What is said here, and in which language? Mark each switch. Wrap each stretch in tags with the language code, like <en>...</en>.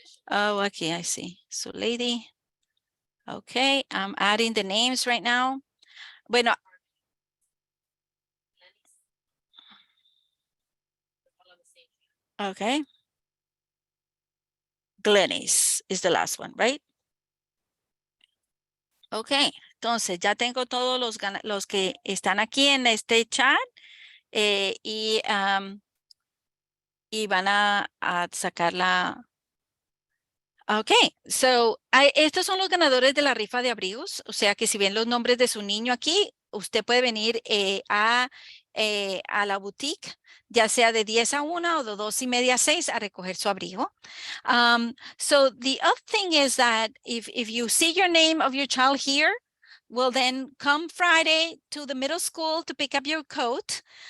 <en>Oh, okay, I see. So lady. Okay, I'm adding the names right now.</en> <es>Bueno.</es> <en>Okay. Glenys is the last one, right?</en> <es>Ok, entonces ya tengo todos los que están aquí en este chat y van a sacar la... Ok, estos son los ganadores de la rifa de abrigos, o sea que si ven los nombres de su niño aquí, usted puede venir a la boutique, ya sea de 10 a 1 o de 2 y media a 6 a recoger su abrigo.</es> <en>So the other thing is that if you see your name of your child here, well then come Friday to the middle school to pick up your coat.</en>